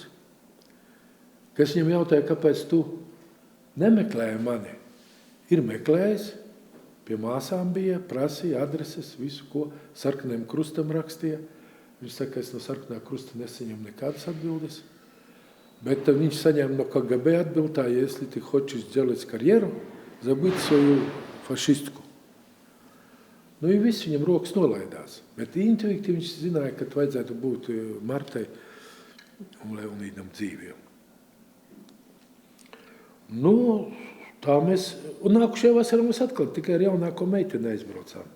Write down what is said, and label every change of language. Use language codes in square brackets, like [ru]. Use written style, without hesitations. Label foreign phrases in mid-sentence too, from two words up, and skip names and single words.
[lv] Kas viņam jautāja, kāpēc tu nemeklēji mani? Ir meklējis, pie māsām bija, prasīja adreses, visu, ko sarkaniem krustam rakstīja. Viņš saka, es no sarkanā krusta nesaņemu nekādas atbildes. Bet viņš saņēma no KGB atbildā, [ru] если ты хочешь сделать карьеру, забыть свою фашистку. [lv] Nu, ja viss viņam rokas nolaidās, bet intuitīvi viņš zināja, ka vajadzētu būt Martai un Leonīdam dzīviem. Nu, tā mēs, un nākušajā vasarā mēs atkal tikai ar jaunāko meiteni aizbraucām.